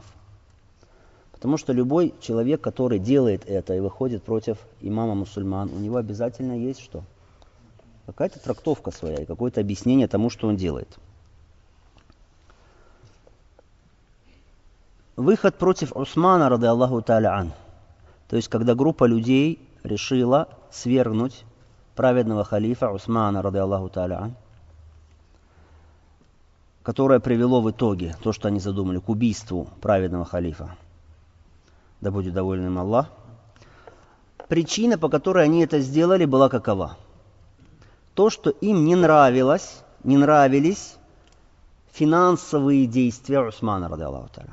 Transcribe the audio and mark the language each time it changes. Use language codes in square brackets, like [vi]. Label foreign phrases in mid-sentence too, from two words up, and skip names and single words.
[ru] Потому что любой человек, который делает это и выходит против имама мусульман, у него обязательно есть что? Какая-то трактовка своя и какое-то объяснение тому, что он делает. Выход против Усмана, [ar] رضي الله تعالى عنه. [ru] То есть, когда группа людей решила свергнуть праведного халифа Усмана, [ar] رضي الله تعالى عنه, [ru] которое привело в итоге то, что они задумали, к убийству праведного халифа. Да будет доволен им Аллах. причина, по которой они это сделали, была какова? То, что им не нравились финансовые действия Усмана, [ar] رضي الله تعالى.